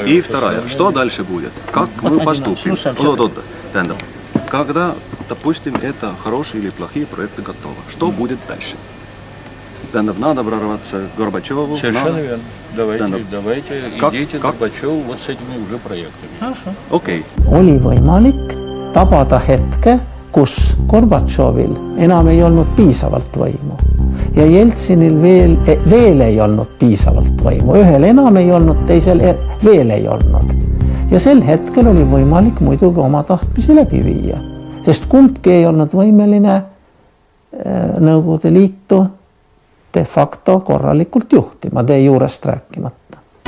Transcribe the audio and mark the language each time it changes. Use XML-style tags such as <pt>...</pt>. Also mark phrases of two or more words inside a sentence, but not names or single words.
<ru>И вторая. Что дальше будет? Как мы поступим? Когда, допустим, это хорошие или плохие проекты готовы. Что будет дальше? Надо прорваться к Горбачеву. Совершенно верно. Давайте идите к Горбачеву вот с этими уже проектами. Хорошо.</ru> <et>Okei. Oli võimalik tabada hetke, kus Gorbatšovil enam ei olnud piisavalt võimu ja Jeltsinil veel ei olnud piisavalt võimu. Ühel enam ei olnud, teisel veel ei olnud. Ja sel hetkel oli võimalik muidugi oma tahtmisi läbi viia, sest kumbki ei olnud võimeline Nõukogude Liitu</et> <la>de facto</la> <et>korralikult juhtima, de juurest rääkimata.</et>